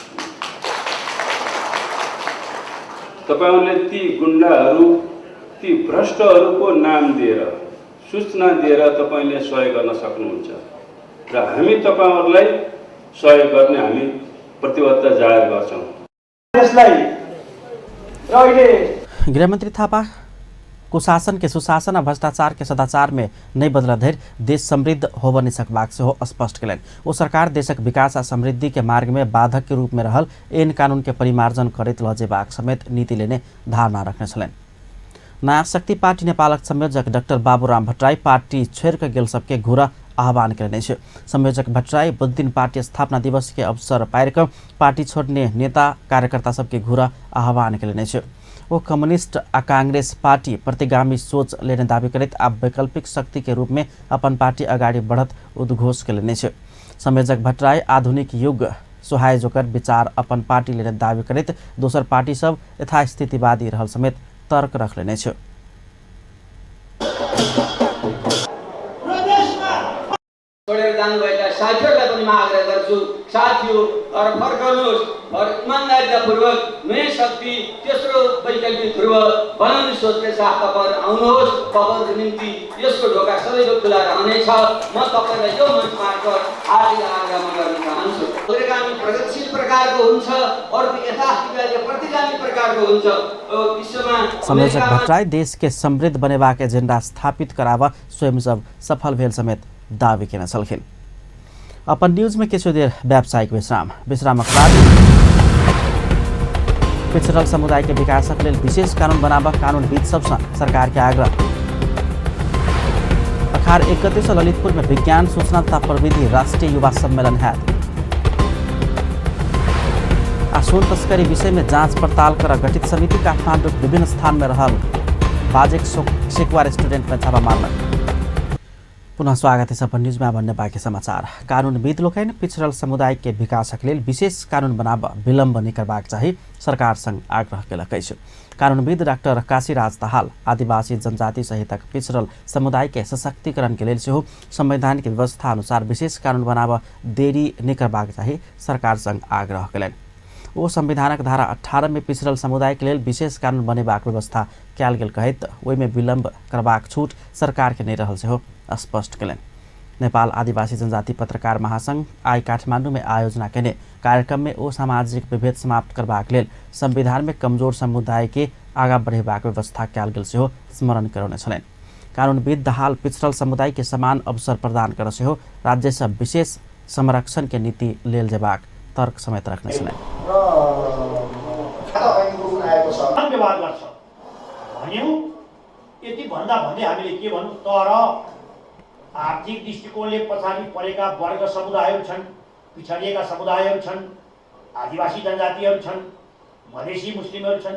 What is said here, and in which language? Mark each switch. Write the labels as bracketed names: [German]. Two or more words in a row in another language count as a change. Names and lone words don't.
[Nepali] तपाईहरूले ती गुण्डाहरू, ती भ्रष्टहरूको नाम दिएर, सूचना दिएर तपाईले सहयोग गर्न सक्नुहुन्छ र हामी तपाईहरूलाई सहयोग गर्ने हामी प्रतिबद्धता जाहेर गर्छौँ। [Maithili] गृहमन्त्री थापा कुशासन के सुशासन और भ्रष्टाचार के सदाचार में नहीं बदला धैर देश समृद्ध हो बनी सकबाक से हो स्पष्ट कलन। वो सरकार देशक विकास और समृद्धि के मार्ग में बाधक के रूप में रहल ऐन कानून के परिमार्जन करत लजेबाक समेत नीति लेने धारणा रखने छलन। नयाँ शक्ति पार्टी नेपालक संयोजक डाक्टर बाबुराम भट्टराई पार्टी छोड़ के गेल सबके घुरा आह्वान करने छे। संयोजक भट्टराई बुध दिन पार्टी स्थापना दिवस के अवसर पाएर पार्टी छोड़ने नेता कार्यकर्ता सबके घुरा आह्वान करने छे। वो कम्युनिस्ट आ कांग्रेस पार्टी प्रतिगामी सोच लेने दावी करत अब वैकल्पिक शक्ति के रूप में अपन पार्टी अगाडि बढ़त उद्घोष करने छे। संयोजक भट्टराई आधुनिक युग सुहाय जोकर विचार अपन पार्टी लेने दावी करत दोसर पार्टी सब यथास्थितिवादी रहल समेत तर्क रख लेने छे। [Nepali] छोडेर जानुभएका साथीहरूलाई पनि म आग्रह गर्छु, साथीहरू फर्कनुहोस् और इमान्दारितापूर्वक नयाँ शक्ति तेस्रो वैकल्पिक ध्रुव बनाउने सोचले साथ तपाईहरु आउनुहोस्। तपाईहरुको निम्ति यसको ढोका सदैव खुला रहनेछ। म तपाईलाई यो मञ्च मार्फत हार्दिक आग्रह गर्न चाहन्छु। अग्रगामी प्रगतिशील प्रकारको हुन्छ, अर्को यथास्थितिवादी प्रतिगामी प्रकारको हुन्छ। विश्वमा [Maithili] संयोजक भट्टराई देश के समृद्ध बनेबाक एजेंडा स्थापित करावा स्वयं सब सफल भेल समेत दावी केना छलखिन। अपन न्यूज में किछु देर व्यावसायिक विश्रामक बाद पिछड़ल समुदाय के विकासक लेल विशेष कानून बनाब कानूनविद सबसे सरकार के आग्रह। अखार 1 गते से ललितपुर में विज्ञान सूचना तथा प्रविधि राष्ट्रीय युवा सम्मेलन है। सोन तस्करी विषय में जांच पड़ताल कर गठित समिति काठमाडौँ विभिन्न स्थान में रहल बाजेक सेकुवा रेस्टोरेंट में छापा मारल। पुनः स्वागत है सपन न्यूज में [Nepali] भन्ने बाँकी समाचार। [Maithili] कानूनविद लोकैन पिछड़ल समुदाय के विकासक लेल विशेष कानून बनाब विलम्ब नहीं करबाक चाही सरकार संग आग्रह केलक अछि। कानूनविद डाक्टर काशीराज दाहाल आदिवासी जनजाति सहितक पिछड़ल समुदाय के सशक्तिकरण के लेल सेहो संवैधानिक व्यवस्था अनुसार विशेष कानून बनाब देरी नहीं करबाक चाही सरकार संग आग्रह केलनि। वो संविधानक धारा 18 में पिछड़ल समुदाय के लेल विशेष कानून बनेबाक व्यवस्था कयल गेल कहैत ओहि में विलम्ब करबाक छूट सरकार के नहीं रहल सेहो स्पष्ट कलन। नेपाल आदिवासी जनजाति पत्रकार महासंघ आई काठमाडौँ में आयोजना केने कार्यक्रम में ओ सामाजिक विभेद समाप्त करबाक लेल संविधान में कमजोर समुदाय के आगा बढ़ेबाक व्यवस्था कयल गेल सेहो स्मरण करौने छलनि। कानूनविद दाहाल पिछड़ल समुदाय के समान अवसर प्रदान कर सेहो राज्य से विशेष संरक्षण के नीति लेल जेबाक तर्क समेत रख्ने छलनि। [Nepali] यति भन्दा भन्दै हामीले के भन्नु, तर आर्थिक दृष्टिकोणले पछाडि परेका वर्ग समुदायहरू छन्, पिछडिएका समुदायहरू छन्, आदिवासी जनजातिहरू छन्, मधेसी मुस्लिमहरू छन्।